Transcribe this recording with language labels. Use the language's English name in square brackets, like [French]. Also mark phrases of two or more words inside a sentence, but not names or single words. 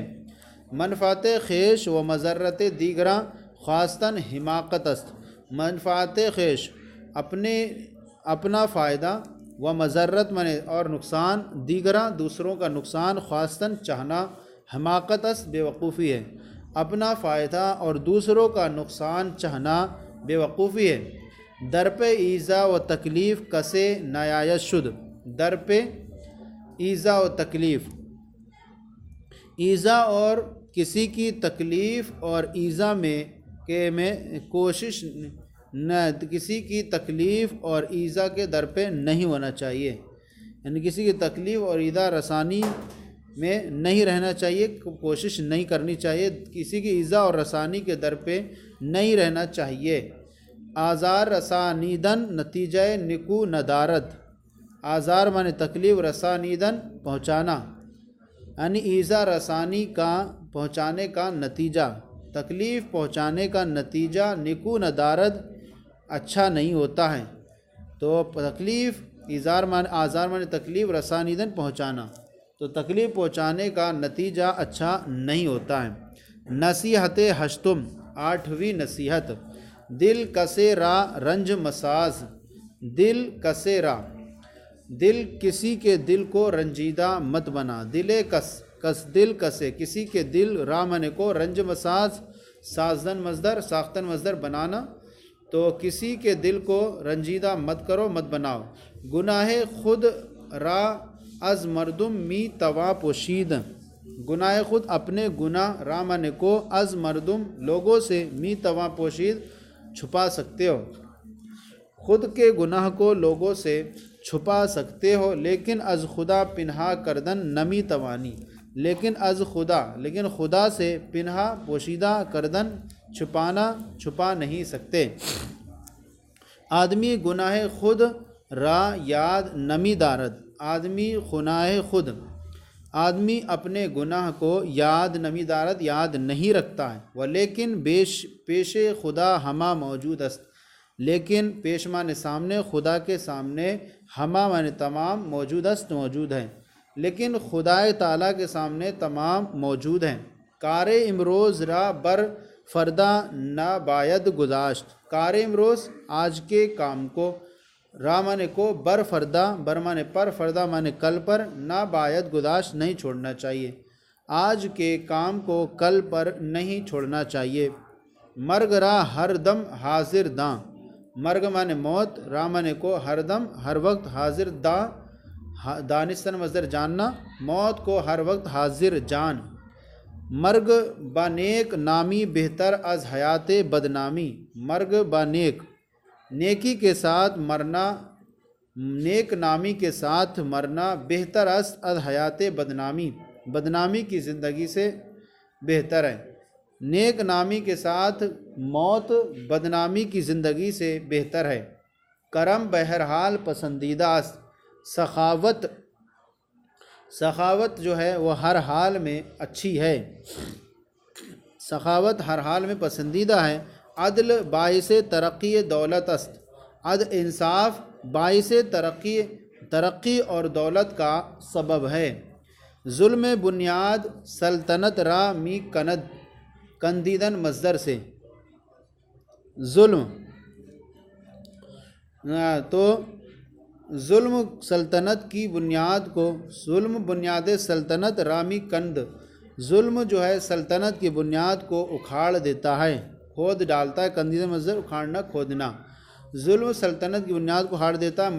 [Persian] منفعت خیش و مضرت دیگراں خواستن حماقت است، منفعت خیش [Urdu] اپنا فائدہ، [Persian] و مضرت [Urdu] مانے اور نقصان، [Persian] دیگراں [Urdu] دوسروں کا نقصان، خواستن چاہنا، [Persian] حماقت است [Urdu] بے وقوفی ہے، اپنا فائدہ اور دوسروں کا نقصان چاہنا بے وقوفی ہے۔ [Persian] در پہ ایذا و تکلیف کسے نیایت شد، در پہ ایذا و تکلیف، [Urdu] ایذا اور کسی کی تکلیف اور ایذا میں کوشش نہ، کسی کی تکلیف اور ایذا کے در پہ نہیں ہونا چاہیے، یعنی کسی کی تکلیف اور ایذا رسانی میں نہیں رہنا چاہیے، کوشش نہیں کرنی چاہیے، کسی کی ایذا اور رسانی کے در پہ نہیں رہنا چاہیے۔ [Persian] آزار رسانیدن نتیجہ نکو ندارد، [Urdu] آزار مانے تکلیف، رسانیدن پہنچانا، یعنی ایذا رسانی کا پہنچانے کا نتیجہ، تکلیف پہنچانے کا نتیجہ [Persian] نکو ندارد [Urdu] اچھا نہیں ہوتا ہے۔ تو تکلیف، آزار مانے تکلیف، رسانیدن پہنچانا، تو تکلیف پہنچانے کا نتیجہ اچھا نہیں ہوتا ہے۔ [Persian] نصیحت ہشتم، [Urdu] آٹھویں نصیحت، [Persian] دل کسے را رنج مساز، دل کسے را، [Urdu] دل کسی کے دل کو رنجیدہ مت بنا، دل کس دل کسے کسی کے دل، را مانے کو، [Persian] رنج مساز [Urdu] سازن مصدر، ساختن مصدر بنانا، تو کسی کے دل کو رنجیدہ مت کرو، مت بناؤ۔ [Persian] گناہ خود را از مردم می توا پوشید، گناہ خود [Urdu] اپنے گناہ، را مانے کو، [Persian] از مردم [Urdu] لوگوں سے، [Persian] می توا پوشید [Urdu] چھپا سکتے ہو، خود کے گناہ کو لوگوں سے چھپا سکتے ہو، لیکن [Persian] از خدا پنہا کردن نمی توانی، [Urdu] لیکن [Persian] از خدا، [Urdu] لیکن خدا سے پنہا پوشیدہ کردن چھپانا، چھپا نہیں سکتے۔ [Persian] آدمی گناہ خود را یاد نمی دارد، آدمی گناہ خود، [Urdu] آدمی اپنے گناہ کو [Persian] یاد نمی دارد، [Urdu] یاد نہیں رکھتا ہے۔ [Persian] ولیکن پیش خدا ہما موجود است، [Urdu] لیکن پیش مانے سامنے، خدا کے سامنے، ہما مانے تمام، [Persian] موجود است [Urdu] موجود ہے، لیکن خدا تعالیٰ کے سامنے تمام موجود ہیں۔ [Persian] کار امروز را بر فردا نہ باید گذاشت، کار امروز [Urdu] آج کے کام کو، [Persian] را [Urdu] مانے کو، [Persian] بر فردا، [Urdu] بر مانے پر، فردا مانے کل پر، [Persian] نہ باید گذاشت [Urdu] نہیں چھوڑنا چاہیے، آج کے کام کو کل پر نہیں چھوڑنا چاہیے۔ [Persian] مرگ را ہر دم حاضر داں، [Urdu] مرگ مانے موت، را مانے کو ہر دم ہر وقت حاضر، دانستن مصدر جاننا، موت کو ہر وقت حاضر جان۔ [Persian] مرگ با نیک نامی بہتر از حیات بدنامی، مرگ با نیک، [Urdu] نیکی کے ساتھ مرنا، نیک نامی کے ساتھ مرنا [Persian] بہتر از حیات بدنامی، [Urdu] بدنامی کی زندگی سے بہتر ہے۔ نیک نامی کے ساتھ موت بدنامی کی زندگی سے بہتر ہے۔ [Persian] کرم بہرحال پسندیدہ است، [Urdu] سخاوت، سخاوت جو ہے وہ ہر حال میں اچھی ہے، سخاوت ہر حال میں پسندیدہ ہے۔ [Persian] عدل باعث ترقی دولت است، [Urdu] عدل انصاف باعث ترقی اور دولت کا سبب ہے۔ [Persian] ظلم بنیاد سلطنت را می کند، [Urdu] کندیدن مصدر سے ظلم، تو ظلم سلطنت کی بنیاد کو، [Persian] ظلم بنیاد سلطنت رامی کند، [Urdu] ظلم جو ہے سلطنت کی بنیاد کو اکھاڑ دیتا ہے، کھود ڈالتا ہے، کندیدن مصدر اکھاڑنا کھودنا، ظلم سلطنت کی بنیاد کو اکھاڑ دیتا ہے۔